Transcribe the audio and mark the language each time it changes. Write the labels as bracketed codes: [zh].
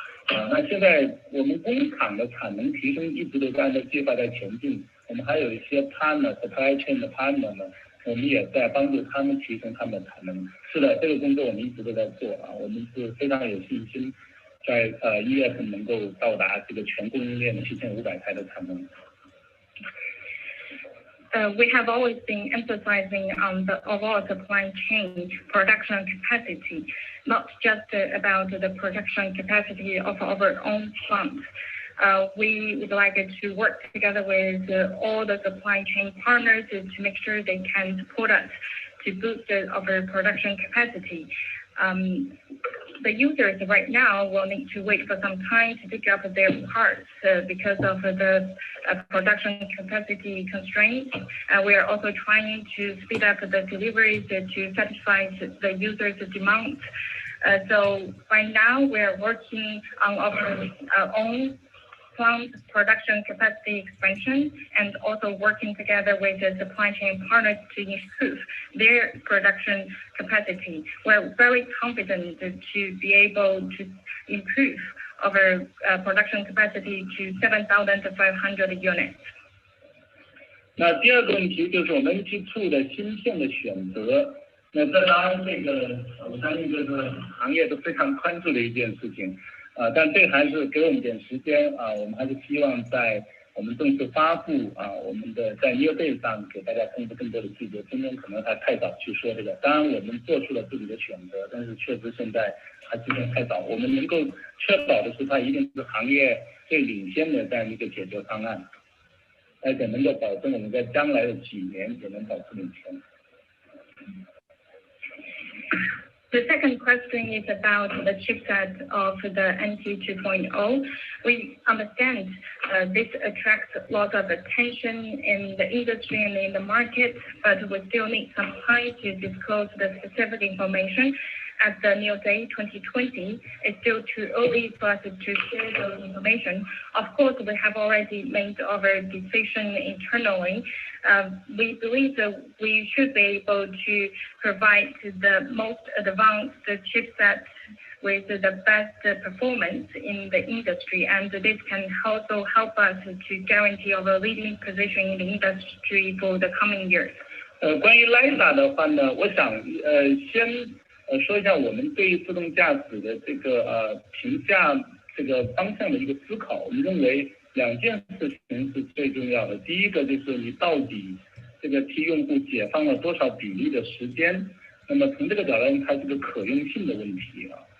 [zh] 那现在我们工厂的产能提升一直都在按照计划在前进，我们还有一些 [en] partner supply chain [zh] 的 [en] partner [zh] 呢，我们也在帮助他们提升他们的产能。是的，这个工作我们一直都在做啊，我们是非常有信心，在1月份能够到达这个全供应链的7500台的产能。 [en] We have always been emphasizing on the overall supply chain production capacity, not just about the production capacity of our own plants. We would like to work together with all the supply chain partners to make sure they can support us to boost our production capacity. The users right now will need to wait for some time to pick up their parts because of the production capacity constraints. We are also trying to speed up the deliveries to satisfy the users' demands. So by now we are working on our own plant production capacity expansion and also working together with the supply chain partners to improve their production capacity. We're very confident to be able to improve our production capacity to 7,500 units. [zh] 那第二个问题就是我们 G2 的芯片的选择。那这当然这个我相信这是行业都非常关注的一件事情。但这还是给我们点时间啊，我们还是希望在我们正式发布我们的在 NIO Day 上给大家公布更多的细节。今天可能还太早去说这个，当然我们做出了自己的选择，但是确实现在还是有点太早。我们能够确保的是，它一定是行业最领先的这样一个解决方案，而且能够保证我们在将来的几年也能保持领先。 [en] The second question is about the chipset of the NT 2.0. We understand this attracts a lot of attention in the industry and in the market, but we still need some time to disclose the specific information. At the NIO Day 2020, it's still too early for us to share those information. Of course, we have already made our decision internally. We believe that we should be able to provide the most advanced chipset with the best performance in the industry, and this can also help us to guarantee our leading position in the industry for the coming years. [zh] 关于 LiDAR 的话呢，我想先说一下我们对于自动驾驶的这个评价这个方向的一个思考。我们认为两件事情是最重要的。第一个就是你到底这个替用户解放了多少比例的时间，那么从这个角度它是个可用性的问题啊。